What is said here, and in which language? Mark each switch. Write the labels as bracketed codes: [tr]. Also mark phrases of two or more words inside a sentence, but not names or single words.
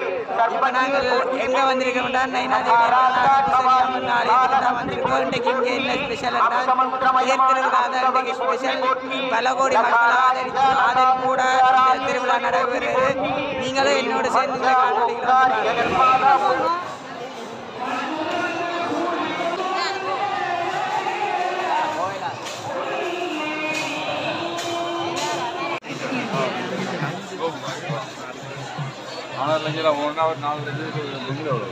[ta] இப்ப நாங்கள் எங்க வந்திருக்கோம் வந்திருக்கோம். இன்றைக்கு இங்கே என்ன ஸ்பெஷல் இன்றைக்கு ஸ்பெஷல் பல கோடி மக்கள் ஆதரிப்போட திருவிழா நடைபெறுகிறது. நீங்களும் என்னோட சேர்ந்து [ms] Lagi lah, orang awak nak lagi tu benda tu.